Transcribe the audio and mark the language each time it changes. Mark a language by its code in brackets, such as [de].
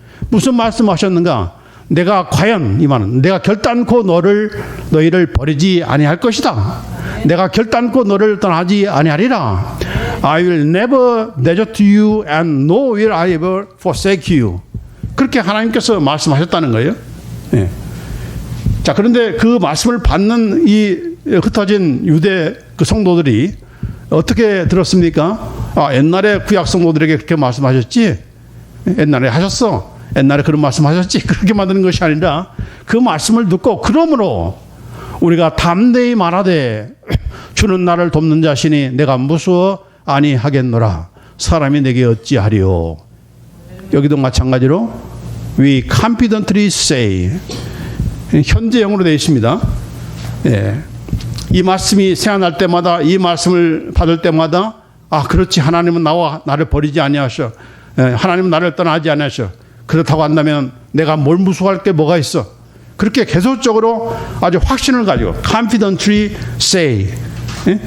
[ko] 무슨 말씀하셨는가? 내가 과연 이 말은 내가 결단코 너희를 버리지 아니할 것이다. 내가 결단코 너를 떠나지 아니하리라. [en] I will never desert you and nor will I ever forsake you. [ko] 그렇게 하나님께서 말씀하셨다는 거예요. 예. 자, 그런데 그 말씀을 받는 이 흩어진 유대 그 성도들이 어떻게 들었습니까? 아, 옛날에 구약 성도들에게 그렇게 말씀하셨지? 옛날에 하셨어. 옛날에 그런 말씀하셨지? 그렇게 만드는 것이 아니라 그 말씀을 듣고 그러므로 우리가 담대히 말하되 주는 나를 돕는 자신이 내가 무수어 아니하겠노라. 사람이 내게 어찌하리요. 여기도 마찬가지로 [en] We confidently say. [ko] 현재형으로 되어 있습니다. 예. 이 말씀이 생각날 때마다 이 말씀을 받을 때마다 아, 그렇지. 하나님은 나를 버리지 아니하셔. 예. 하나님은 나를 떠나지 아니하셔. 그렇다고 한다면 내가 뭘 무수할 게 뭐가 있어. 그렇게 계속적으로 아주 확신을 가지고 [en] confidently say. [ko] 예?